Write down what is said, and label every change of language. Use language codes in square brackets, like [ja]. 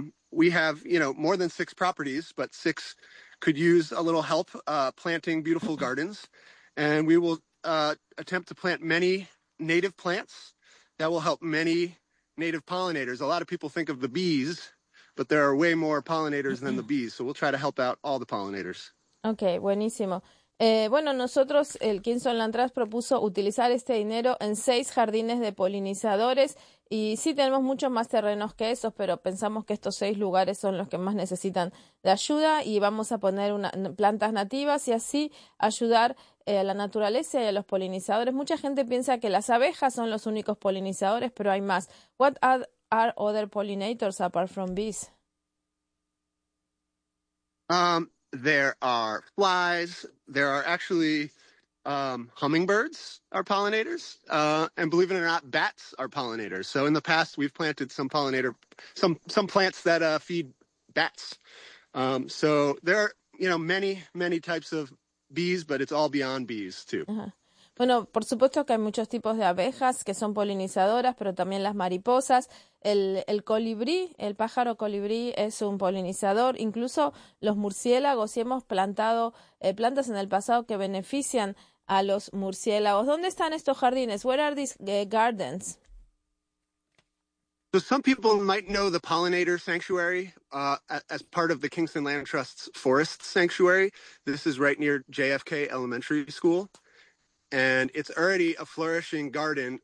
[en] We have, you know, more than 6 properties, but 6 could use a little help planting beautiful gardens. And we will attempt to plant many native plants that will help many native pollinators. A lot of people think of the bees, but there are way more pollinators than the bees. So we'll try to help out all the pollinators. [es] Okay, buenísimo. Bueno, nosotros, el Kingston Land Trust propuso utilizar este dinero en 6 jardines de polinizadores y sí tenemos muchos más terrenos que esos, pero pensamos que estos 6 lugares son los que más necesitan de ayuda y vamos a poner plantas nativas y así ayudar a la naturaleza y a los polinizadores. Mucha gente piensa que las abejas son los únicos polinizadores, pero hay más. [en] What are other pollinators apart from bees? There are flies. There are actually hummingbirds are pollinators. And believe it or not, bats are pollinators. So in the past, we've planted some plants that feed bats. So there are, you know, many, many types of bees, but it's all beyond bees too. Uh-huh. [es] Bueno, por supuesto que hay muchos tipos de abejas que son polinizadoras, pero también las mariposas. El colibrí, el pájaro colibrí es un polinizador, incluso los murciélagos, y hemos plantado plantas en el pasado que benefician a los murciélagos. ¿Dónde están estos jardines? [en] Where are these gardens? So some people might know the pollinator sanctuary as part of the Kingston Land Trust's forest sanctuary. This is right near JFK Elementary School, and it's already a flourishing garden.